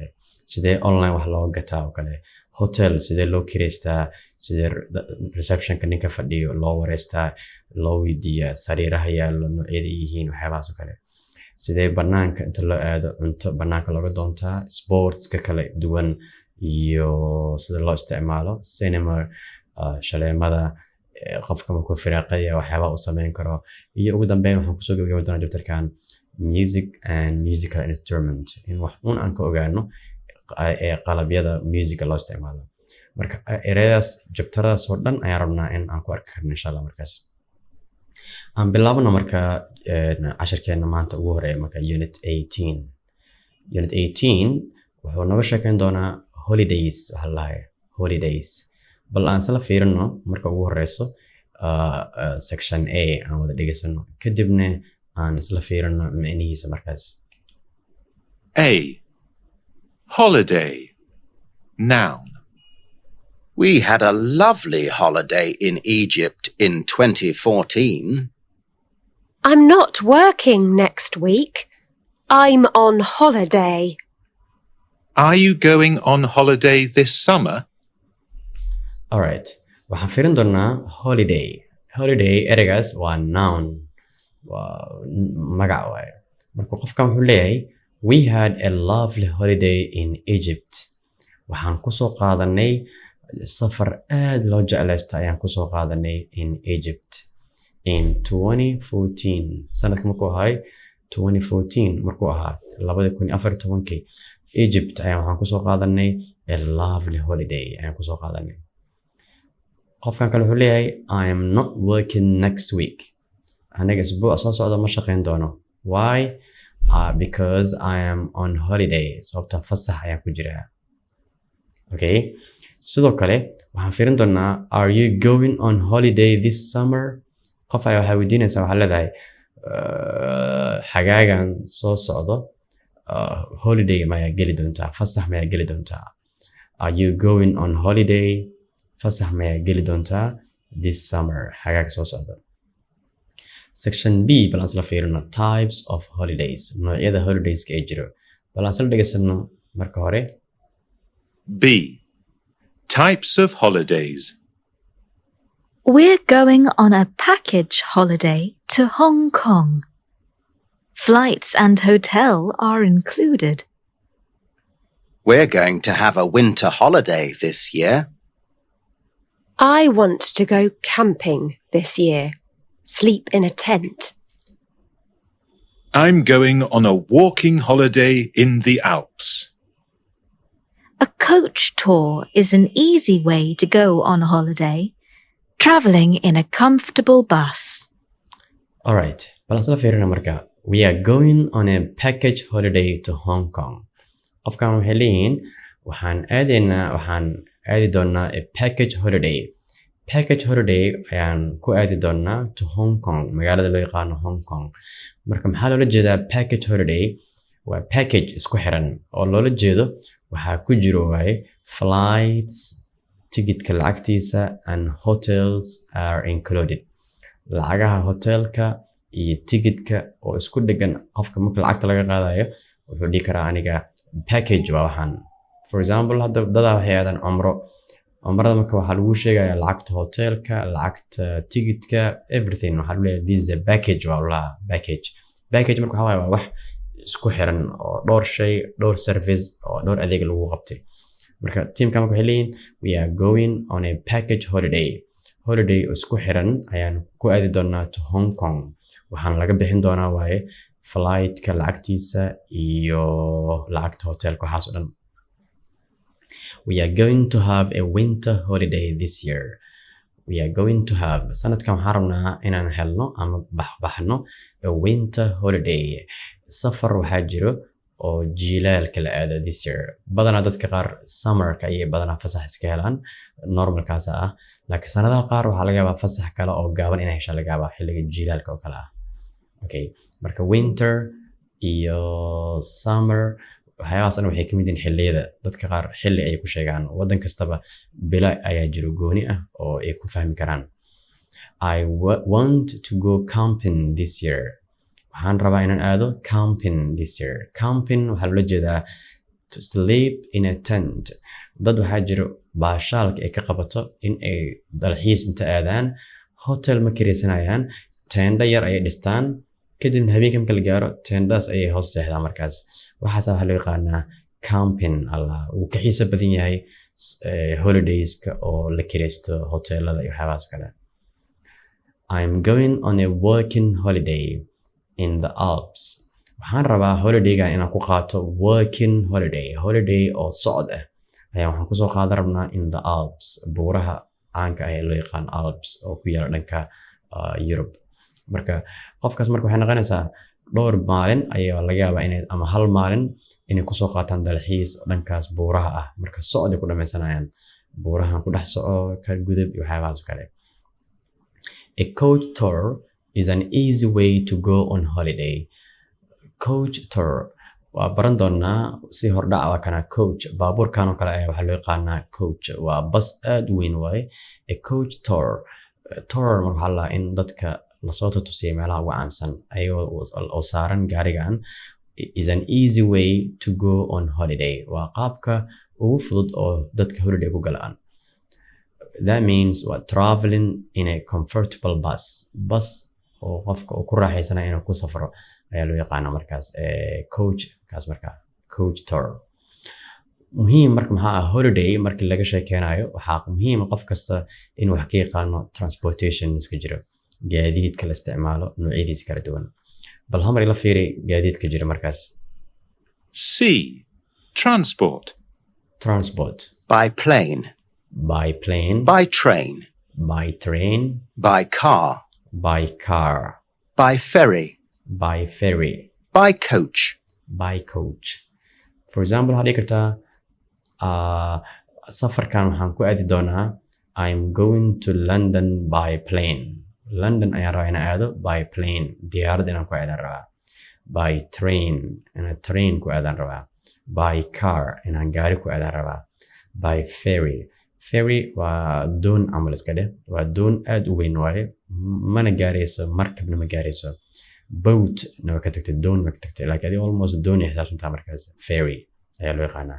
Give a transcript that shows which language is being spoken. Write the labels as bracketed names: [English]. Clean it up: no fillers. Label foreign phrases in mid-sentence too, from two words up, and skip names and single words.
[Somali] Sidee online wax loo gataa oo kale. Hotel sidee loo kireystaa, sidee receptionka ninka fadhiyo loo wareystaa, loo weydiiyaa sariiraha yaallo noocyada yihiin waxyaabahaas oo kale. Sidee banaanka inta loo aado cunto banaanka looga doontaa, sportska kala duwan iyo sida loo isticmaalo cinema, shaleemada qofka markuu firaaqaya waxyaabaha uu sameyn karo. Iyo ugu dambeyn waxaan kusoo gabagabi doonaa chapterkan [English] music and musical instrument, [Somali] in wax aan ka ogaano qalabyada musica loo isticmaalo. Marka ereyadaas chapteradaas oo dhan ayaan rabnaa in aan ku arki karno [Arabic] insha Allah. [Somali] Markaas aan bilaabno marka casharkeena maanta ugu horeeya marka unit 18. Unit 18 wuxuu nooga sheekeyn doonaa holidays, waxa la dhahay holidays. Bal aan isla fiirino marka ugu horeyso section A aan wada dhegeysano, kadibna aan isla fiirino macnihiisa markaas. [English] A. Holiday. Noun. We had a lovely holiday in Egypt in 2014. I'm not working next week. I'm on holiday. Are you going on holiday this summer? Alright, [Somali] waxaan fiirin doonaa holiday. Holiday ereygaas waa noun, waa magac waaye. Marka qofkan wuxuu leeyahay [English] we had a lovely holiday in Egypt. [Somali] Waxaan kusoo qaadanay safar aad loo jeclaysta ayaan kusoo qaadanay [English] in Egypt in 2014. [Somali] Sanadka markuu ahay 2014 markuu ahaa 2014 Egypt ayaan waxaan kusoo qaadanay [English] a lovely holiday [Somali] ayaan kusoo qaadanay. Qofkan kale wuxuu leeyahay [English] I am not working next week. [Somali] Aniga isbuuc soo socda ma shaqeyn doono. [English] Why? Because I am on holiday. [Somali] Sababta fasax ayaan ku jiraa. [English] Okay. [Somali] Sidoo kale waxaan fiirin doonaa [English] are you going on holiday this summer? [Somali] Qof ayaa waxaa weydiinaysaa, waxaa leedahay xagaagan soo socdo holiday mayaa geli doontaa, fasax mayaa geli doontaa. [English] Are you going on holiday? [Somali] Fasax mayaa geli doontaa [English] this summer, [Somali] xagaaga soo socda. [English] Section B [Somali] bal aan isla fiirino [English] types of holidays, [Somali] noocyada holidayska ee jiro. Bal aan isla dhegeysano marka hore. [English] B. Types of holidays. We're going on a package holiday to Hong Kong. Flights and hotel are included. We're going to have a winter holiday this year. I want to go camping this year. Sleep in a tent. I'm going on a walking holiday in the Alps. A coach tour is an easy way to go on holiday, traveling in a comfortable bus. Alright, [Somali] bal isla fiirina marka. [English] We are going on a package holiday to Hong Kong. [Somali] Qofkan waxay leeyihiin waxaan aadi doonaa [English] a package holiday. Package holiday [Somali] ayaan ku aadi doonaa [English] to Hong Kong, [Somali] magaalada loo yaqaano Hong Kong. Marka maxaa loola jeedaa [English] package holiday? [Somali] Waa package isku xiran oo loola jeedo waxaa ku jiro waaye flights, ticketka lacagtiisa, [English] and hotels are included. [Somali] Lacagaha hotelka iyo ticketka oo isku dhegan. Qofka marka lacagta laga qaadayo wuxuu dhihi karaa aniga package waa waxaan. [English] For example, [Somali] hadda dadaa waxay aadaan cumrada marka waxaa lagu sheegaya lacagta hotelka, lacagta ticketka, everything waxaa lagu leeyahay [English] this is a package [Somali] waa lahaa package. Package marka waxaa waaye waa wax isku xiran oo dhowr shay, dhowr service oo dhowr adeeg lagu qabtay. Marka teamka marka waxay leeyihiin [English] we are going on a package holiday. [Somali] Holiday isku xiran ayaan ku aadi doonaa [English] to Hong Kong. [Somali] Waxaan laga bixin doonaa waaye flightka lacagtiisa iyo lacagta hotelka waxaas oo dhan. [English] We are going to have a winter holiday this year. We are going to have [Somali] sanadkan waxaan rabnaa inaan helno ama baxno [English] a winter holiday. [Somali] Safar waxaa jiro oo jiilaalka la aado [English] this year. [Somali] Badanaa dadka qaar summerka ayay badanaa fasax iska helaan, normalkaas ah. Laakiin sanadaha qaar waxaa laga yaabaa fasax kale oo gaaban inay heshaan laga yaabaa xilliga jiilaalka oo kale ah. Okay, marka winter iyo summer waxyaabahaas waxay ka mid yihiin xilliyada. Dadka qaar xilli ay ku sheegaan. Waddan kastaba bilo ayaa jiro gooni ah oo ay ku fahmi karaan. [English] I want to go camping this year. [Somali] Waxaan rabaa inaan aado [English] camping this year. Camping [Somali] waxaa loola jeedaa [English] to sleep in a tent. [Somali] Dad waxaa jiro baashaalka ay ka qabato in ay dalxiis inta aadaan, hotel ma kiraysanayaan, tenda yar ayay dhistaan, kadibna habeenka marka la gaaro tendaas ayay hoos seexdaan markaas. Waxaas waxaa loo yaqaanaa camping. Allah wuu ka xiisa badan yahay holidayska oo la kiraysto hoteelada iyo waxyaabahaas kale. [English] I'm going on a working holiday in the Alps. [Somali] Waxaan rabaa holidayga inaan ku qaato [English] working holiday [Somali] oo socod ah ayaa waxaan kusoo qaadan rabnaa [English] in the Alps, [Somali] buuraha caanka ah ee loo yaqaan Alps oo ku yaala dhanka Europe. Marka qofkaas marka waxay noqonaysaa dhowr maalin ayaa laga yaabaa inay ama hal maalin inay kusoo qaataan dalxiis dhankaas buuraha ah. Marka socod ay ku dhamaysanayaan, buurahan ku dhex soco, ka gudub iyo waxyaabahaas kale. [English] A coach tour is an easy way to go on holiday. Coach tour [Somali] waa baran doonaa si hordhac waa kana coach. Baabuurkan oo kale ayaa waxaa loo yaqaanaa coach. Waa bas aad u weyn waaye. [English] A coach tour. [Somali] Tour marka waxaa la in dadka lasoo tusiyo meelaha ugu caansan ayagoo oo saaran gaarigan. [English] Is an easy way to go on holiday. [Somali] Waa qaabka ugu fudud oo dadka holiday ku galaan. [English] That means we're traveling in a comfortable bus. [Somali] Bus oo qofka uu ku raaxaysanaya inuu ku safro ayaa loo yaqaanaa markaas coach kaas markaa [English] coach tour. [Somali] Muhiim marka maxaa ah holiday markii laga sheekeynayo waxaa muhiim qof kasta inuu wax ka yaqaano transportation iska jiro, gaadiidka la isticmaalo noocyadiisa kala duwan. Bal hamar ila fiiri gaadiidka jira markaas. [English] C. Transport. Transport. By plane. By plane. By train. By train. By car. By car. By ferry. By ferry. By coach. By coach. For example, [Somali] waxaad dhigi kartaa safarkan waxaan ku aadi doonaa [English] I'm going to London by plane. [Somali] London ayaan rabaa inaan aado [English] by plane. [Somali] Diyaarad inaan ku aadaan rabaa. [English] By train [Somali] inaan train ku aadaan rabaa. [English] By car [Somali] inaan gaari ku aadaan rabaa. [English] By ferry. [Somali] Ferry waa doon camal iska dheh. Waa doon aad u weyn waaye. Mana gaarayso, markabna ma gaarayso. Boat na waa ka tagtay, doon ma ka tagtay. Like adi almost doon ay xisaabsantaa markaas. Ferry ayaa loo yaqaanaa.